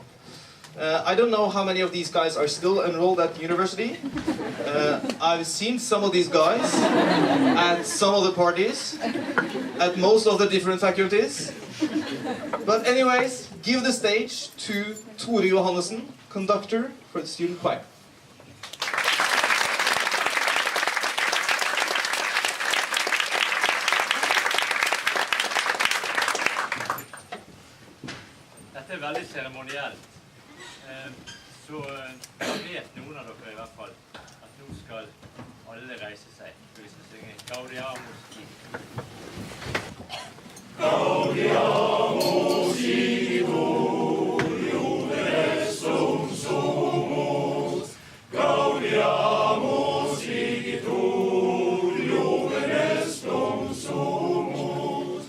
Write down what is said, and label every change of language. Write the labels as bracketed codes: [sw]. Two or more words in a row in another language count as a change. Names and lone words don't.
[en] I don't know how many of these guys are still enrolled at university. I've seen some of these guys at some of the parties, at most of the different faculties. But anyways, give the stage to Tore Johannessen, conductor for the student choir. [no] Dette veldig seremonielt. Så da vet noen av dere i hvert fall at nå skal alle reise seg. Så vi skal synge Gaudiamus Igitur. [la] Gaudiamus Igitur, Juvenes sumus. Gaudiamus Igitur, Juvenes sumus.